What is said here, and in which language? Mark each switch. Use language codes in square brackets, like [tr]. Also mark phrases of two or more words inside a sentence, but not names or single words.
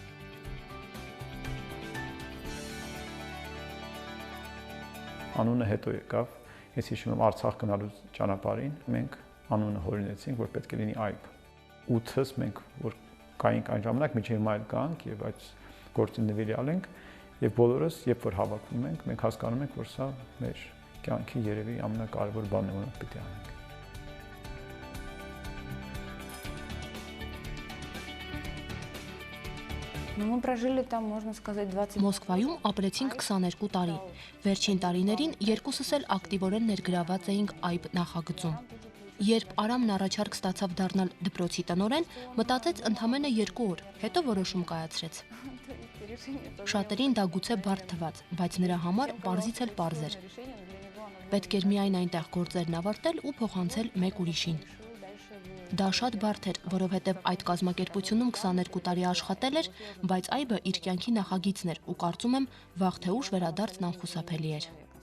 [hy] Անունը հետո եկավ, ես հիշում եմ Արցախ գնալու ճանապարհին, մենք անունը հորինեցինք, որ պետք է լինի AIB։ 8-ս մենք որ կայինք այն ժամանակ, մինչև հիմա էլ կանք եւ այդ գործին նվիրյալ ենք եւ բոլորս, երբ որ հավաքվում ենք, մենք հասկանում ենք, որ սա մեր կյանքի երևի ամենակարևոր բանն է, որը պետք է անենք։ [ru] Мы прожили там, можно сказать, 20 [hy] Մոսկվայում ապրեցինք 22 տարի։ Վերջին տարիներին երկուսս էլ ակտիվորեն ներգրաված էինք AIB նախագծում։ Երբ Արամն առաջարկ ստացավ դառնալ դպրոցի տնօրեն, մտածեց ընդամենը 2 օր, հետո որոշում կայացրեց։ Շատերին դա գուցե բարդ թվաց, բայց նրա համար պարզից էլ պարզ էր։ Պետք էր միայն այնտեղ գործերն ավարտել ու փոխանցել մեկ ուրիշին։ Դա շատ բարդ էր, որովհետև այդ կազմակերպությունում 22 տարի աշխատել էր, բայց AIB-ը իր կյանքի նախագիծն էր ու կարծում եմ վաղ թե ուշ վերադարձն անխուսափելի էր։